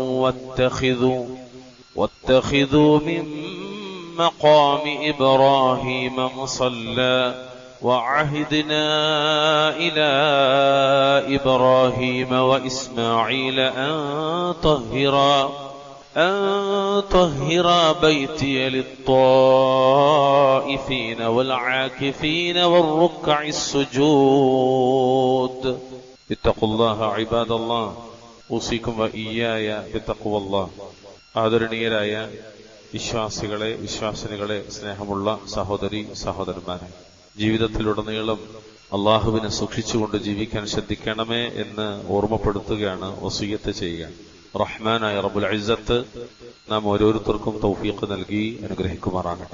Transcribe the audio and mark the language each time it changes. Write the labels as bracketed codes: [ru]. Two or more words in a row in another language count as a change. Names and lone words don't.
[ar] واتخذوا من مقام إبراهيم مصلى وعهدنا إلى إبراهيم وإسماعيل أن طهرا بيتي للطائفين والعاكفين والركع السجود. اتقوا الله عباد الله، أوصيكم وإياي بتقوى الله. [ml] ആദരണീയരായ വിശ്വാസികളെ, വിശ്വാസിനികളെ, സ്നേഹമുള്ള സഹോദരി സഹോദരന്മാരെ, ജീവിതത്തിലുടനീളം അള്ളാഹുവിനെ സൂക്ഷിച്ചുകൊണ്ട് ജീവിക്കാൻ ശ്രദ്ധിക്കണമേ എന്ന് ഓർമ്മപ്പെടുത്തുകയാണ്, വസിയ്യത്ത് ചെയ്യുക. റഹ്മാനായ റബ്ബുൽ ഇസ്സത്ത് നാം ഓരോരുത്തർക്കും തൗഫീഖ് നൽകി അനുഗ്രഹിക്കുമാറാകട്ടെ.